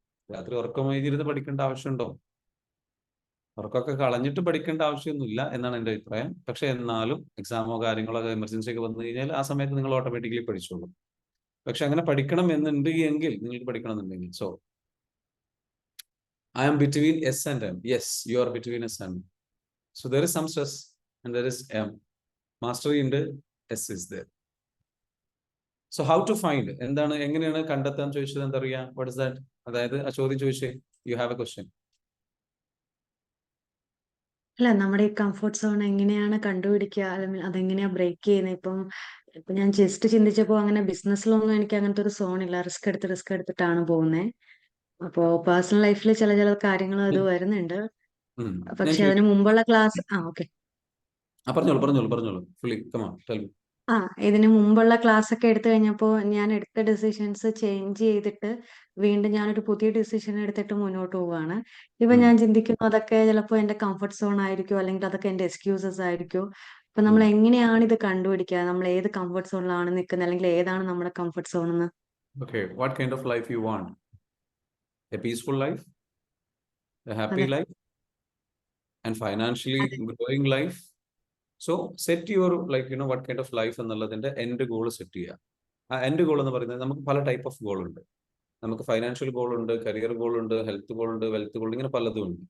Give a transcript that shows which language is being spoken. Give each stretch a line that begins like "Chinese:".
Malayalam: രാത്രി ഉറക്കമൊഴിച്ചിരുന്ന് പഠിക്കേണ്ട ആവശ്യമുണ്ടോ? ഉറക്കമൊക്കെ കളഞ്ഞിട്ട് പഠിക്കേണ്ട ആവശ്യമൊന്നുമില്ല എന്നാണ് എൻ്റെ അഭിപ്രായം. പക്ഷെ എന്നാലും എക്സാമോ കാര്യങ്ങളോ എമർജൻസി ഒക്കെ വന്നു കഴിഞ്ഞാൽ ആ സമയത്ത് നിങ്ങൾ ഓട്ടോമാറ്റിക്കലി പഠിച്ചോളും. പക്ഷെ അങ്ങനെ പഠിക്കണം എന്നുണ്ട് എങ്കിൽ നിങ്ങൾക്ക് പഠിക്കണം എന്നുണ്ടെങ്കിൽ, so
English: I am between S and M. Yes, you are between S and M. So there is some stress and there is M. Mastery in the S is there. So how to find?
Malayalam: എന്താണ്, എങ്ങനെയാണ് കണ്ടെത്താൻ ചോദിച്ചത്? എന്താ അറിയാ?
English: What is that?
Malayalam: അതായത് ആ ചോദ്യം ചോദിച്ചേ.
English: You have a question.
Malayalam: അല്ല, നമ്മുടെ ഈ കംഫർട്ട് സോൺ എങ്ങനെയാണ് കണ്ടുപിടിക്കുക, അല്ലെങ്കിൽ അതെങ്ങനെയാ ബ്രേക്ക് ചെയ്യുന്നത്? ഇപ്പൊ ഞാൻ ജസ്റ്റ് ചിന്തിച്ചപ്പോ അങ്ങനെ ബിസിനസ്സിലൊന്നും എനിക്ക് അങ്ങനത്തെ ഒരു സോൺ ഇല്ല. റിസ്ക് എടുത്തിട്ടാണ് പോകുന്നത്. അപ്പോ പേഴ്സണൽ ലൈഫിൽ ചില കാര്യങ്ങൾ അത് വരുന്നുണ്ട്. ഞാൻ പക്ഷെ അതിന് മുമ്പുള്ള ക്ലാസ് ഓക്കെ പറഞ്ഞോളൂ.
English: Fully, come on, tell me.
Malayalam: ഇതിന് മുമ്പുള്ള ക്ലാസ് ഒക്കെ എടുത്തു കഴിഞ്ഞപ്പോൾ ഞാൻ എടുത്ത ഡിസിഷൻസ് ചേഞ്ച് ചെയ്തിട്ട് വീണ്ടും ഞാനൊരു പുതിയ ഡിസിഷൻ എടുത്തിട്ട് മുന്നോട്ട് പോവുകയാണ്. ഇപ്പൊ ഞാൻ ചിന്തിക്കുന്നു അതൊക്കെ ചിലപ്പോൾ എന്റെ കംഫർട്ട് സോൺ ആയിരിക്കും, അല്ലെങ്കിൽ അതൊക്കെ എന്റെ എക്സ്ക്യൂസസ് ആയിരിക്കും. അപ്പൊ നമ്മൾ എങ്ങനെയാണ് ഇത് കണ്ടുപിടിക്കുക, നമ്മൾ ഏത് കംഫർട്ട് സോണിലാണ് നിൽക്കുന്നത്, അല്ലെങ്കിൽ ഏതാണ് നമ്മുടെ കംഫർട്ട് സോൺ എന്ന്?
English: Okay, what kind of life you want? A peaceful life, a happy
Malayalam: അതെ,
English: life, and financially
Malayalam: അതെ.
English: growing life. So set your what kind of life
Malayalam: എന്നുള്ളതിന്റെ
English: End goal set ചെയ്യുക.
Malayalam: ആ എൻഡ് ഗോൾ എന്ന് പറയുന്നത് നമുക്ക് പല ടൈപ്പ് ഓഫ് ഗോൾ ഉണ്ട്. നമുക്ക് ഫൈനാൻഷ്യൽ ഗോൾ ഉണ്ട്, കരിയർ ഗോൾ ഉണ്ട്, ഹെൽത്ത് ഗോൾ ഉണ്ട്, വെൽത്ത് ഗോൾ, ഇങ്ങനെ പലതും ഉണ്ട്.